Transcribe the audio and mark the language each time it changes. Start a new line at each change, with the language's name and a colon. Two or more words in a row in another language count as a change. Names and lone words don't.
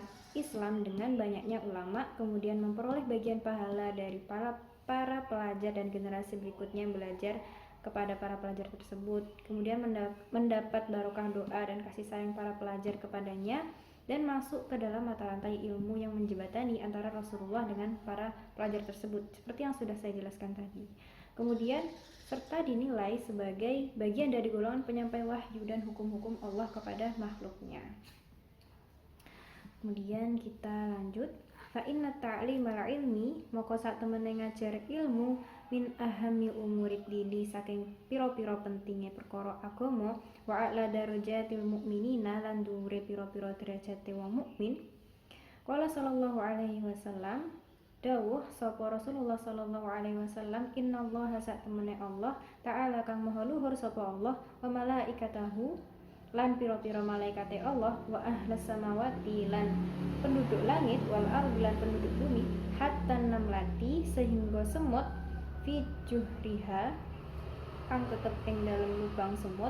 Indonesian: Islam dengan banyaknya ulama, kemudian memperoleh bagian pahala dari para pelajar dan generasi berikutnya yang belajar kepada para pelajar tersebut, kemudian mendapat barokah doa dan kasih sayang para pelajar kepadanya, dan masuk ke dalam mata rantai ilmu yang menjembatani antara Rasulullah dengan para pelajar tersebut, seperti yang sudah saya jelaskan tadi. Kemudian serta dinilai sebagai bagian dari golongan penyampai wahyu dan hukum-hukum Allah kepada makhluknya. Kemudian kita lanjut,
Arabic: فإن تعليم العلم,
Javanese: moko sak temene ngajar ilmu,
Arabic: من أهم أمور الدين,
Javanese: saking piro-piro pentingnya perkara agama,
Arabic: وأعلى درجات المؤمنين,
Javanese: lan dhuwure piro-piro derajate wong mukmin.
Arabic: قال صلى الله عليه وسلم,
Javanese: dawuh sapa Rasulullah
Arabic: صلى الله عليه وسلم,
Javanese: innallaha sak temene Allah ta'ala kang maha luhur sapa Allah, wa malaikatahu lan piro-piro malaikate Allah,
Arabic: وأهل السماوات
Javanese: lan penduduk langit,
Arabic: والأرض
Javanese: lan penduduk bumi,
Arabic: حتى النملة
Javanese: sehingga semut,
Arabic: في جحرها
Javanese: kang tetep ing dalem lubang semut,